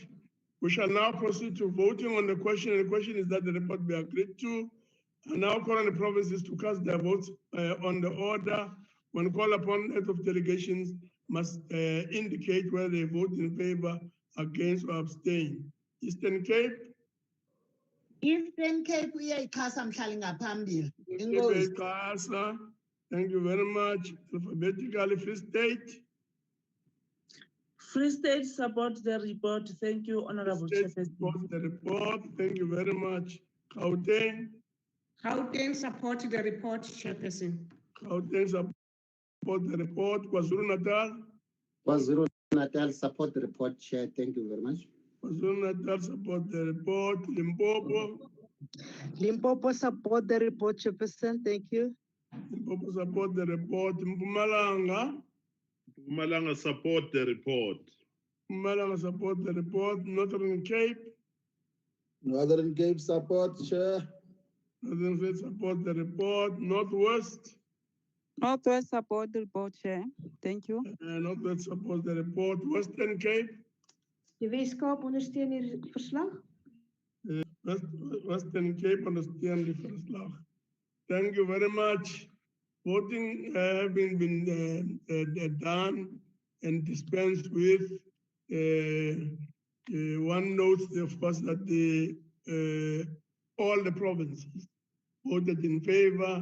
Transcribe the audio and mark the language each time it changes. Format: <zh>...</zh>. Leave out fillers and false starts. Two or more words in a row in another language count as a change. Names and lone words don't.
<en>We shall now proceed to voting on the question. The question is that the report be agreed to. I now call on the provinces to cast their votes on the order. When called upon, heads of delegations must indicate whether they vote in favor, against, or abstain. Eastern Cape.</en> <xh>Eastern Cape uyayichasa mhlali ngaphambili.</xh> <en>Eastern Cape, CASA. Thank you very much. Alphabetically, Free State. Free State support the report. Thank you, Honorable Chairperson. Support the report. Thank you very much. Gauteng. Gauteng support the report, Chairperson. Gauteng support the report. KwaZulu-Natal. KwaZulu-Natal support the report, Chair. Thank you very much. KwaZulu-Natal support the report. Limpopo. Limpopo support the report, Chairperson. Thank you. Limpopo support the report. Mpumalanga. Mpumalanga support the report. Mpumalanga support the report. Northern Cape. Northern Cape support, Chair. Northern Cape support the report. Northwest. Northwest support the report, Chair. Thank you. Northwest support the report. Western Cape.</en> <af>Die Weskaap ondersteun die verslag.</af> <en>Western Cape understand the verslag. Thank you very much. Voting having been done and dispensed with. One notes, of course, that all the provinces voted in favor.</en>